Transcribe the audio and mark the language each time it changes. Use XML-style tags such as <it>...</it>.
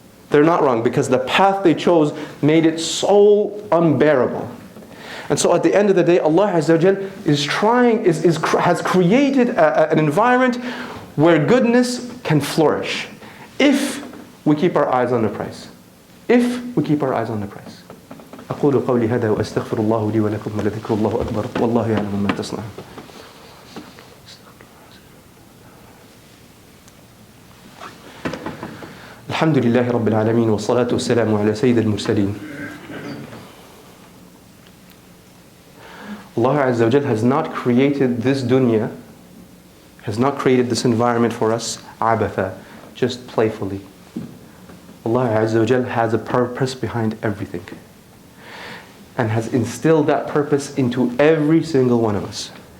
<en>They're not wrong, because the path they chose made it so unbearable. And so at the end of the day, Allah Azza wa Jal has created an environment where goodness can flourish, if we keep our eyes on the prize. If we keep our eyes on the prize.</en> <ar>أقول قولي هذا وأستغفر الله لي ولكم ولذكر الله أكبر والله يعلم ما تصنعون. الحمد لله رب العالمين والصلاة والسلام على سيد المرسلين.</ar> <en>Allah Azza wa Jal has not created this dunya, has not created this environment for us abatha, just playfully. Allah Azza wa Jal has a purpose behind everything, and has instilled that purpose into every single one of us.</en>